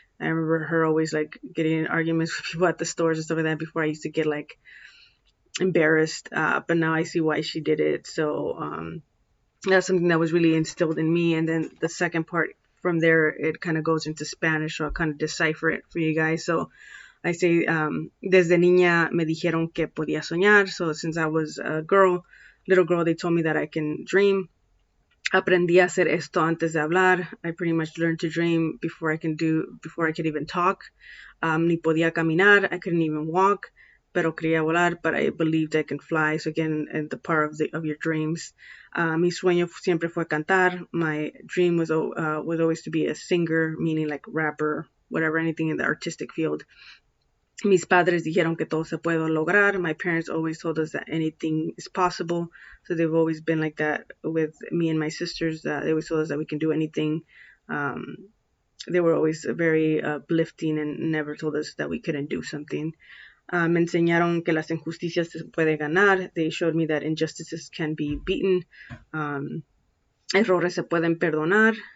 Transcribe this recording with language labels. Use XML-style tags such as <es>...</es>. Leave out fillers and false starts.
<en>I remember her always like getting in arguments with people at the stores and stuff like that before I used to get like embarrassed. But now I see why she did it. So that's something that was really instilled in me. And then the second part from there, it kind of goes into Spanish, so I'll kind of decipher it for you guys.</en> <es>So I say, desde niña me dijeron que podía soñar.</es> <en>So since I was a little girl, they told me that I can dream.</en> <es>Aprendí a hacer esto antes de hablar.</es> <en>I pretty much learned to dream before I could even talk. Ni podía caminar. I couldn't even walk. Pero quería volar, but I believed I can fly. So again, and the power of your dreams.</en> <es>Mi sueño siempre fue cantar.</es> <en>My dream was always to be a singer, meaning like rapper, whatever, anything in the artistic field.</en> <es>Mis padres dijeron que todo se puede lograr.</es> <en>My parents always told us that anything is possible. So they've always been like that with me and my sisters. They always told us that we can do anything. They were always very uplifting and never told us that we couldn't do something.</en> <es>Me enseñaron que las injusticias se puede ganar.</es> <en>They showed me that injustices can be beaten.</en> <es>Errores se pueden perdonar.</es>